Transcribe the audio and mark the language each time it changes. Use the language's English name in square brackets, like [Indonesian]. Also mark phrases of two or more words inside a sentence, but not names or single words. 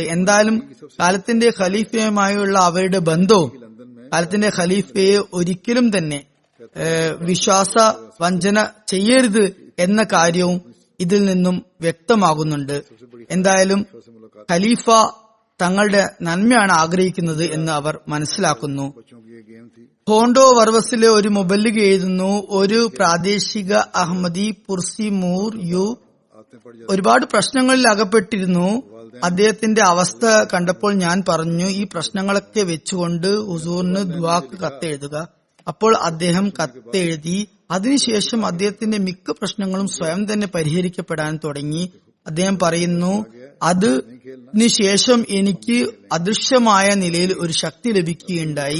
[Malayalam] എന്തായാലും കാലത്തിന്റെ ഖലീഫയുമായുള്ള അവരുടെ ബന്ധവും കാലത്തിന്റെ ഖലീഫയെ ഒരിക്കലും തന്നെ വിശ്വാസ വഞ്ചന ചെയ്യരുത് എന്ന കാര്യവും ഇതിൽ നിന്നും വ്യക്തമാകുന്നുണ്ട്. എന്തായാലും ഖലീഫ തങ്ങളുടെ നന്മയാണ് ആഗ്രഹിക്കുന്നത് എന്ന് അവർ മനസ്സിലാക്കുന്നു. [Hindi] बच्चों की ये गेम थी. [Malayalam] ഹോണ്ടോ വർവസിലെ ഒരു മുബല്ലിഗ് എഴുതുന്നു, ഒരു പ്രാദേശിക അഹമ്മദി പുർസിമൂർ യു [Hindi] आते पड़ जाते. [Malayalam] ഒരുപാട് പ്രശ്നങ്ങളിൽ അകപ്പെട്ടിരുന്നു. അദ്ദേഹത്തിന്റെ അവസ്ഥ കണ്ടപ്പോൾ ഞാൻ പറഞ്ഞു, ഈ പ്രശ്നങ്ങളൊക്കെ വെച്ചുകൊണ്ട് ഹുസൂറിന് ദുആക്ക് കത്തെഴുതുക. അപ്പോൾ അദ്ദേഹം കത്തെഴുതി. അതിനുശേഷം അദ്ദേഹത്തിന്റെ മിക്ക പ്രശ്നങ്ങളും സ്വയം തന്നെ പരിഹരിക്കപ്പെടാൻ തുടങ്ങി. അദ്ദേഹം പറയുന്നു, അതിനുശേഷം എനിക്ക് അദൃശ്യമായ നിലയിൽ ഒരു ശക്തി ലഭിക്കുകയുണ്ടായി.